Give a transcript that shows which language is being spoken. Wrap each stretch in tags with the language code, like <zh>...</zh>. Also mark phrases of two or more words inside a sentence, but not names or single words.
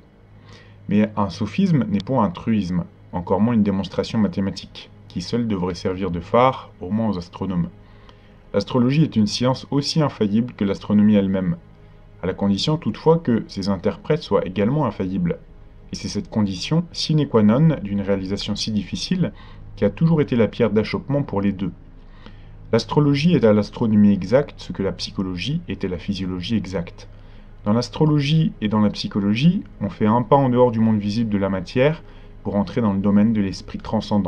<fr>Mais un sophisme n'est pas un truisme, encore moins une démonstration mathématique, qui seule devrait servir de phare, au moins aux astronomes. L'astrologie est une science aussi infaillible que l'astronomie elle-même, à la condition toutefois que ses interprètes soient également infaillibles. Et c'est cette condition</fr> <la>sine qua non</la> <fr>d'une réalisation si difficile qui a toujours été la pierre d'achoppement pour les deux. L'astrologie est à l'astronomie exacte ce que la psychologie est à la physiologie exacte. Dans l'astrologie et dans la psychologie, on fait un pas en dehors du monde visible de la matière pour entrer dans le domaine de l'esprit transcendant.</fr>